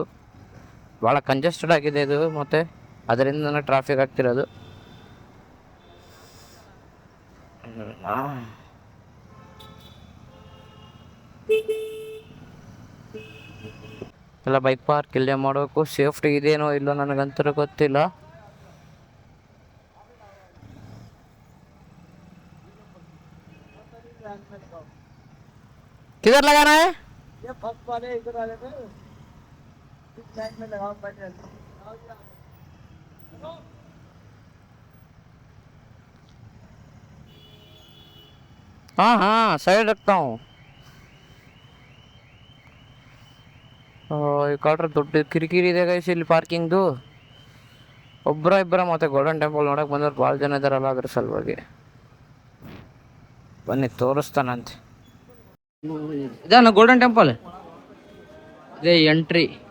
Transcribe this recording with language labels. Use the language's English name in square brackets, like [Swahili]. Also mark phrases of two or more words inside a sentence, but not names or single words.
[Kannada] ಭಾಳ ಕಂಜೆಸ್ಟೆಡ್ ಆಗಿದೆ ಇದು, ಮತ್ತು ಅದರಿಂದನೇ ಟ್ರಾಫಿಕ್ ಆಗ್ತಿರೋದು. ಎಲ್ಲ [English] bike park [Kannada] ಇಲ್ಲೇ ಮಾಡಬೇಕು. ಸೇಫ್ಟಿ ಇದೇನೋ ಇಲ್ಲೋ ನನಗಂತೂ ಗೊತ್ತಿಲ್ಲ. [Hindi] किधर लगाना है? ये फर्स्ट वाले इधर वाले पे इस साइड में लगाओ पहले. हाँ साइड रखता हूँ. [Kannada] ಈ ಕಾಟ್ರೆ ದೊಡ್ಡ ಕಿರಿಕಿರಿ ಇದೆ ಗೈಸ್ ಇಲ್ಲಿ ಪಾರ್ಕಿಂಗ್ದು. ಇಬ್ಬರ ಮತ್ತೆ ಗೋಲ್ಡನ್ ಟೆಂಪಲ್ ನೋಡಕ್ಕೆ ಬಂದವ್ರು ಭಾಳ ಜನ ಇದಾರಲ್ಲ, ಅದ್ರ ಸಲುವಾಗಿ. ಬನ್ನಿ ತೋರಿಸ್ತಾನಂತೆ. ಇದಾನ ಗೋಲ್ಡನ್ ಟೆಂಪಲ್, ಇದೇ ಎಂಟ್ರಿ.